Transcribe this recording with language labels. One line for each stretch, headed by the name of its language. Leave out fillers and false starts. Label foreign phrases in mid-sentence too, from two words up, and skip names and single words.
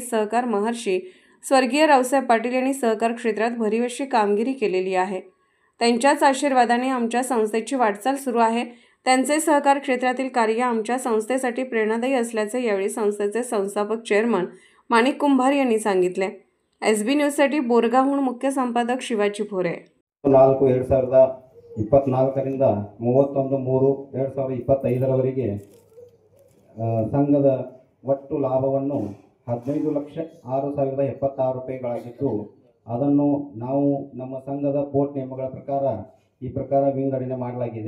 Marathi: सहकार महर्षी स्वर्गीय रावसाहेब पाटील यांनी सहकार क्षेत्रात भरीव कामगिरी केलेली आहे. त्यांच्याच आशीर्वादाने आमच्या संस्थेची वाटचाल सुरू आहे. त्यांचे सहकार क्षेत्रातील कार्य आमच्या संस्थेसाठी प्रेरणादायी असल्याचे यावेळी संस्थेचे संस्थापक चेअरमन माणिक कुंभार यांनी सांगितले. SB न्यूजसाठी बोरगावहून मुख्य संपादक शिवाजी भोरे.
Kannada: 4/2024ರಿಂದ 31/3/2025 ಸಂಘದ ಒಟ್ಟು ಲಾಭವನ್ನು 15,06,076 ರೂಪಾಯಿಗಳಾಗಿದ್ದು, ಅದನ್ನು ನಾವು ನಮ್ಮ ಸಂಘದ ಬೋರ್ಡ್ ನಿಯಮಗಳ ಪ್ರಕಾರ ಈ ಪ್ರಕಾರ ವಿಂಗಡಣೆ ಮಾಡಲಾಗಿದೆ.